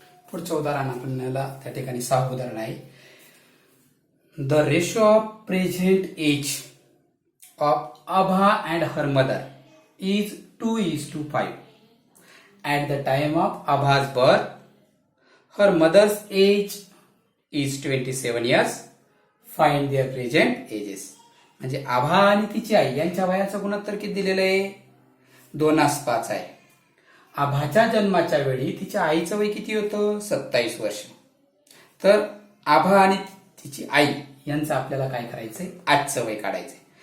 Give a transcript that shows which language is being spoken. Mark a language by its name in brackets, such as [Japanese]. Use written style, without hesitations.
[Marathi] पुढचं उदाहरण आपल्याला त्या ठिकाणी 6 उदाहरण आहे. [English] The ratio of present age of Abha and her mother is 2:5. At the time of Abha's birth, her mother's age is 27 years. Find their present ages. [Marathi] म्हणजे आभा आणि तिची आई यांच्या वयाचं गुणोत्तर किती दिलेलं आहे? 2:5 आहे. आभाच्या जन्माच्या वेळी तिच्या आईचं वय किती होतं? 27 वर्ष. तर आभा आणि तिची आई यांचं आपल्याला काय करायचंय? आजचं वय काढायचंय.